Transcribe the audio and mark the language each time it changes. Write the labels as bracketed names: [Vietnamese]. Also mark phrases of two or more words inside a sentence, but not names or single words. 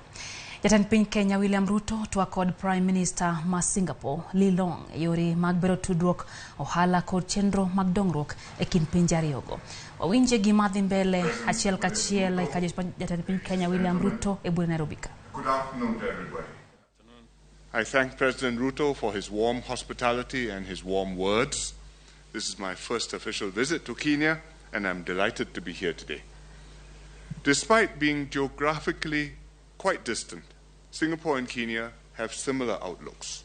[Luo (Kenya and Tanzania)] Jatend piny Kenya William Ruto to kod [English] Prime Minister [Luo (Kenya and Tanzania)] ma Singapore Lee Long yore mag bero tudruok ohala kod chenro mag dongruok e kind pinje ariyogo. Wawinje gima dhi mbele achiel kachiel ka jatend piny Kenya William Ruto e bura Nairobi ka. [English] Good afternoon to everybody. I thank President Ruto for his warm hospitality and his warm words. This is my first official visit to Kenya, and I'm delighted to be here today. Despite being geographically quite distant, Singapore and Kenya have similar outlooks.